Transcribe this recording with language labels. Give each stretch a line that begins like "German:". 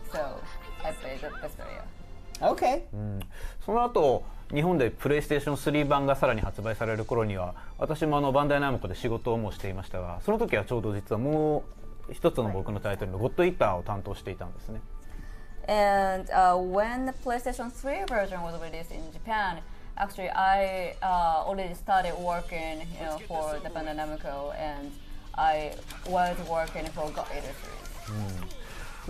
English: So I played the Vesperia. Okay.
Japanese: その後日本でプレイステーション3版がさらに発売される頃には、私もバンダイナムコで仕事をもしていましたが、その時はちょうど実はもう一つの僕のタイトルのゴッドイーターを担当していたんですね。
English: And when the PlayStation 3 version was released in Japan, actually I already started working, for the Bandai Namco, and I was working for God Eater series.